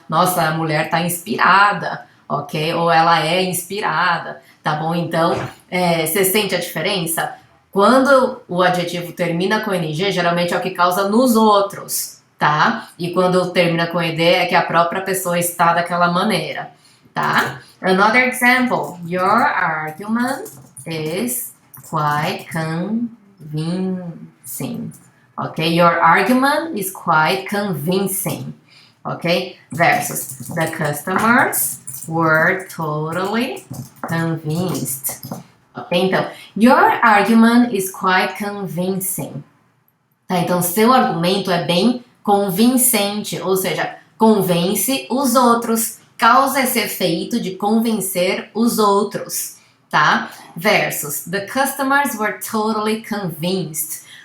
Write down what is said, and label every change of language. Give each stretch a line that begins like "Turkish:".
Portuguese: Nossa, a mulher tá inspirada, ok? Ou ela é inspirada. Tá bom? Então, você sente a diferença? Quando o adjetivo termina com ing, geralmente é o que causa nos outros, tá? E quando termina com ed, é que a própria pessoa está daquela maneira, tá?
English: Another example. Your argument is quite convincing. Ok? Your argument is quite convincing. Ok? Versus the customers were totally convinced. Ok?
Portuguese: Então,
English: your argument is quite convincing.
Portuguese: Tá? Então, seu argumento é bem convincente, ou seja, convence os outros, causa esse efeito de convencer os outros, tá?
English: Versus, the customers were totally convinced.